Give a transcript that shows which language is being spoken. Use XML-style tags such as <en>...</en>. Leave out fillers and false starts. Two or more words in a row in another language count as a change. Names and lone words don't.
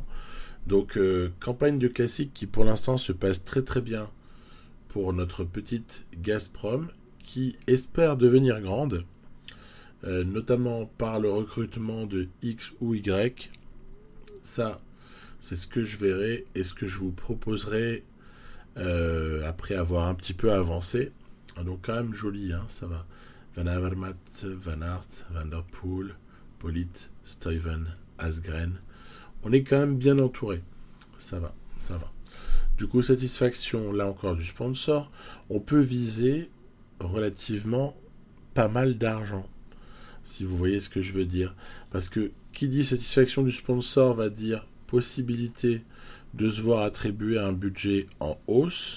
<fr>Donc campagne de classique qui pour l'instant se passe très très bien pour notre petite Gazprom qui espère devenir grande, notamment par le recrutement de X ou Y. Ça, c'est ce que je verrai et ce que je vous proposerai après avoir un petit peu avancé. Donc quand même joli, hein, ça va. Van Avermaet, Van Aert, Van der Poel, Polit, Stuyven, Asgreen. On est quand même bien entouré. Ça va. Du coup, satisfaction, là encore, du sponsor. On peut viser relativement pas mal d'argent, si vous voyez ce que je veux dire. Parce que qui dit satisfaction du sponsor va dire possibilité de se voir attribuer un budget en hausse.</fr>